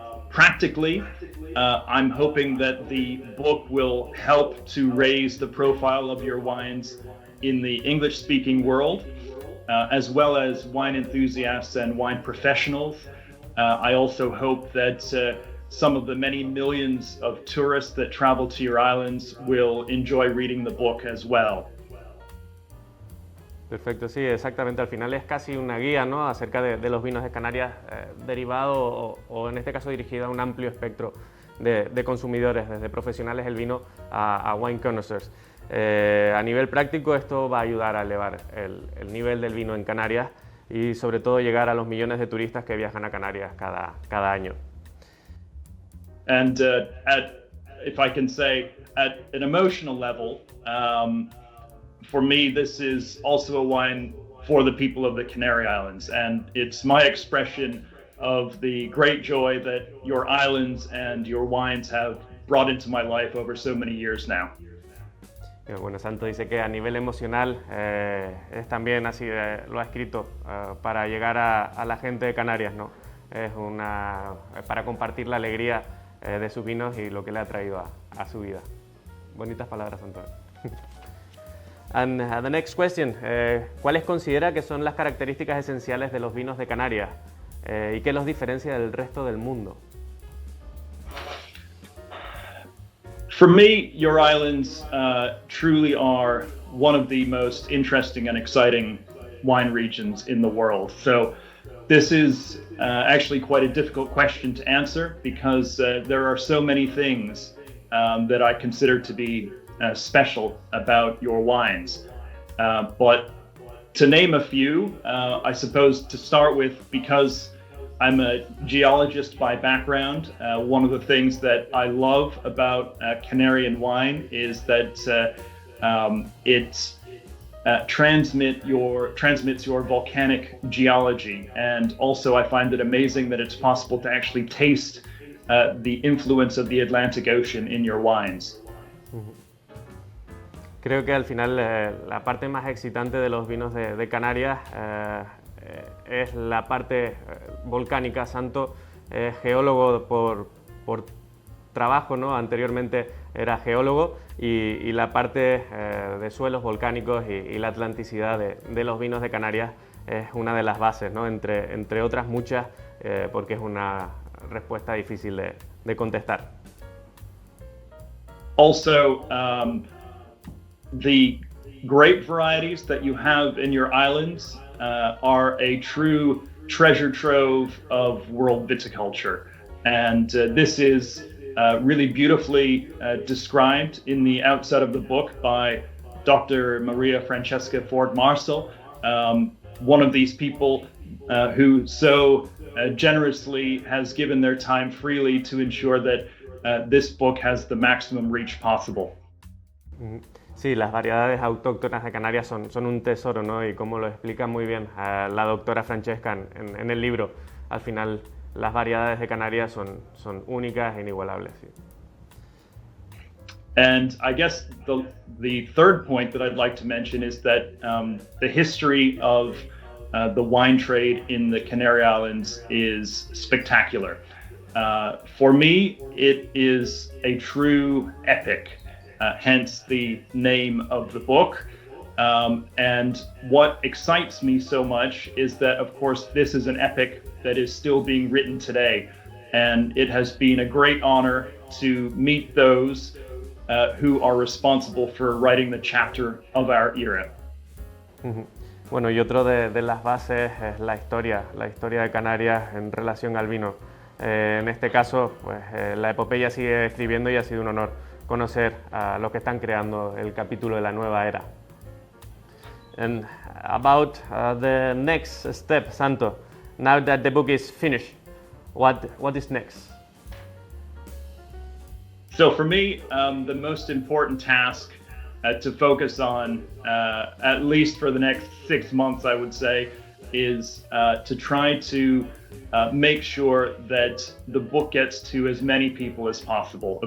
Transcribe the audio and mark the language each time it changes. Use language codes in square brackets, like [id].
[en] Practically, I'm hoping that the book will help to raise the profile of your wines in the English-speaking world, as well as wine enthusiasts and wine professionals. I also hope that some of the many millions of tourists that travel to your islands will enjoy reading the book as well. [es] Perfecto, sí, exactamente. Al final es casi una guía, ¿no? Acerca de los vinos de Canarias, derivado o en este caso dirigido a un amplio espectro de consumidores, desde profesionales del vino a [en] wine connoisseurs. [es] A nivel práctico, esto va a ayudar a elevar el nivel del vino en Canarias y sobre todo llegar a los millones de turistas que viajan a Canarias cada año. [en] And if I can say, at an emotional level, for me, this is also a wine for the people of the Canary Islands, and it's my expression of the great joy that your islands and your wines have brought into my life over so many years now. [es] Bueno, Santo dice que a nivel emocional es también así, lo ha escrito para llegar a la gente de Canarias, ¿no? Es para compartir la alegría de sus vinos y lo que le ha traído a su vida. Bonitas palabras, Santo. [en] And the next question, [es] ¿cuáles considera que son las características esenciales de los vinos de Canarias y qué los diferencia del resto del mundo? [en] For me, your islands truly are one of the most interesting and exciting wine regions in the world. So this is actually quite a difficult question to answer because there are so many things that I consider to be special about your wines. But to name a few, I suppose to start with, because I'm a geologist by background, one of the things that I love about Canarian wine is that it transmits your volcanic geology, and also I find it amazing that it's possible to actually taste the influence of the Atlantic Ocean in your wines. [es] Creo que al final la parte más excitante de los vinos de Canarias es la parte volcánica. Santo es geólogo por trabajo, ¿no? Anteriormente era geólogo y la parte de suelos volcánicos y la atlanticidad de los vinos de Canarias es una de las bases, ¿no? Entre otras muchas, porque es una respuesta difícil de contestar. [en] Also, the grape varieties that you have in your islands are a true treasure trove of world viticulture. And this is really beautifully described in the outset of the book by Dr. Maria Francesca Ford Marcel, one of these people who so generously has given their time freely to ensure that this book has the maximum reach possible. [es] Sí, las variedades autóctonas de Canarias son un tesoro, ¿no? Y como lo explica muy bien la doctora Francesca en el libro, al final las variedades de Canarias son únicas e inigualables. Sí. [en] And I guess the third point that I'd like to mention is that the history of the wine trade in the Canary Islands is spectacular. For me, it is a true epic. Hence the name of the book. And what excites me so much is that, of course, this is an epic that is still being written today. And it has been a great honor to meet those who are responsible for writing the chapter of our era. [es] Bueno, y otro de las bases es la historia de Canarias en relación al vino. En este caso, pues la epopeya sigue escribiendo y ha sido un honor conocer a los que están creando el capítulo de la nueva era. [en] And about the next step, Santo, now that the book is finished, what is next? So for me, the most important task to focus on, at least for the next 6 months, I would say, is to try to make sure that the book gets to as many people as possible.